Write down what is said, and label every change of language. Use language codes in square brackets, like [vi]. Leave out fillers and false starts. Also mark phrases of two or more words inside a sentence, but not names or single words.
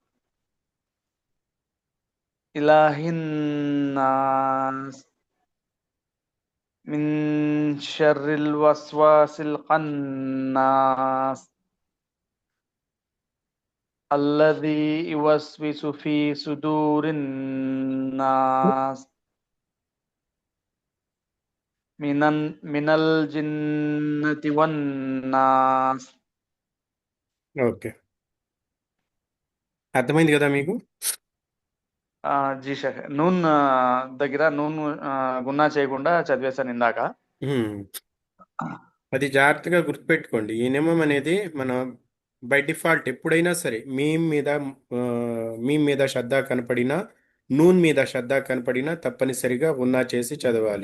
[ar] إله الناس من شر الوسواس الخناس الذي يوسوس في صدور الناس من الجنة والناس. [te] ఓకే, అర్థమైంది కదా మీకు? జీ షేఖ్. నూన్ దగ్గర [ar] نون غنة [te] చేయకుండా చదివేశాను ఇందాక. అది జాగ్రత్తగా గుర్తుపెట్టుకోండి. ఈ నియమం అనేది మన [en] by default [te] ఎప్పుడైనా సరే మీమ్ మీద శ్రద్ధ కనపడినా, నూన్ మీద శ్రద్ధ కనపడినా తప్పనిసరిగా ఉన్నా చేసి చదవాలి.